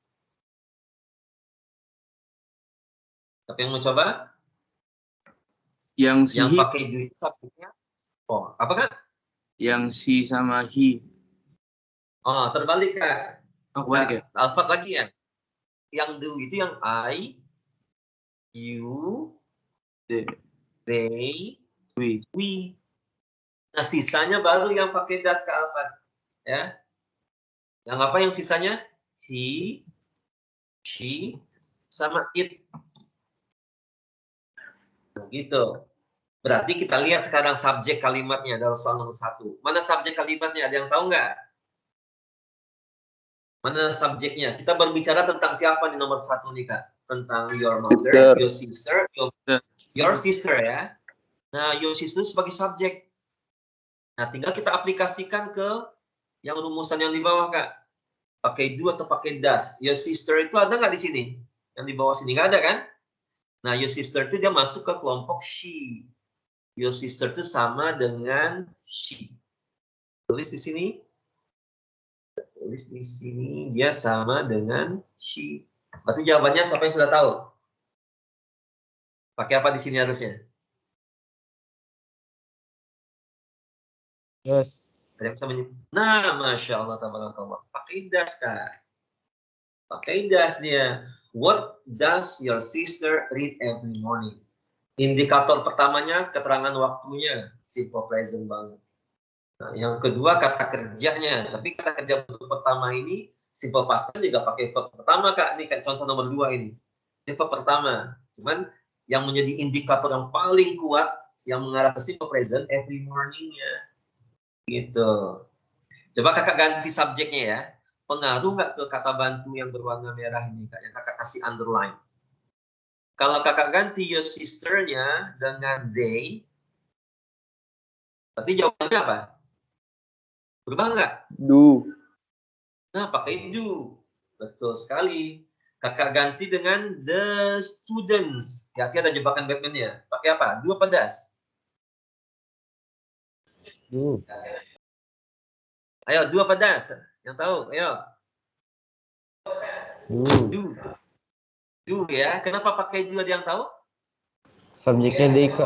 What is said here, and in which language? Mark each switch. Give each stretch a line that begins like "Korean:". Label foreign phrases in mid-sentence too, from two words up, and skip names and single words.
Indonesian: Siapa yang mau coba? Yang si Yang he, pakai do itu subjeknya? Oh, apa, Kak? yang si sama he. Oh, terbalik, Kak. Oh, kebalik ya? Alfat lagi ya. Yang do itu yang
English: I, you, they, we.
Indonesian: Nah, sisanya baru yang pakai das, Kak Alfat. Ya. Yang apa yang sisanya?
English: He, she,
Indonesian: sama it. Nah, gitu. Berarti kita lihat sekarang subjek kalimatnya dalam soal nomor 1. Mana subjek kalimatnya? Ada yang tahu nggak? Mana subjeknya? Kita berbicara tentang siapa di nomor 1 nih, Kak? Tentang
English: your mother, your sister, your sister
Indonesian: ya. Nah,
English: your sister
Indonesian: sebagai subjek. Nah, tinggal kita aplikasikan ke yang rumusan yang di bawah, Kak. Pakai do atau pakai does.
English: Your sister
Indonesian: itu ada nggak di sini? Yang di bawah sini nggak ada kan? Nah,
English: your sister
Indonesian: itu dia masuk ke kelompok she.
English: Your sister
Indonesian: itu sama dengan she. Tulis di sini. Tulis di sini dia sama dengan she. Berarti jawabannya siapa yang sudah tahu? Pakai apa di sini harusnya? Yes. Ada yang bisa menyebut. Nah,
Arabic: ما شاء الله تبارك الله.
Indonesian: Pakai does, Kak. Pakai does dia.
English: What does your sister read every morning?
Indonesian: Indikator pertamanya keterangan waktunya,
English: simple present
Indonesian: banget. Nah, yang kedua kata kerjanya. Tapi kata kerja bentuk pertama ini
English: simple past tense
Indonesian: juga pakai verb pertama, Kak. Ini kayak contoh nomor 2 ini. Ini verb pertama. Cuman yang menjadi indikator yang paling kuat yang mengarah ke
English: simple present every morning-
Indonesian: nya. Gitu. Coba Kakak ganti subjeknya ya. Pengaruh nggak ke kata bantu yang berwarna merah ini, Kak? Yang Kakak kasih underline. Kalau Kakak ganti
English: your sister-
Indonesian: nya dengan they, berarti jawabannya apa? Berubah nggak? Do. Nah, pakai do. Betul sekali. Kakak ganti dengan
English: the students.
Indonesian: Hati-hati ada jebakan Batman-nya. Pakai apa? Do apa does? Do. Ayo, do apa does? Yang tahu? Ayo. Do. Do. Do ya. Kenapa pakai do, ada yang tahu? Subjeknya they, Kak.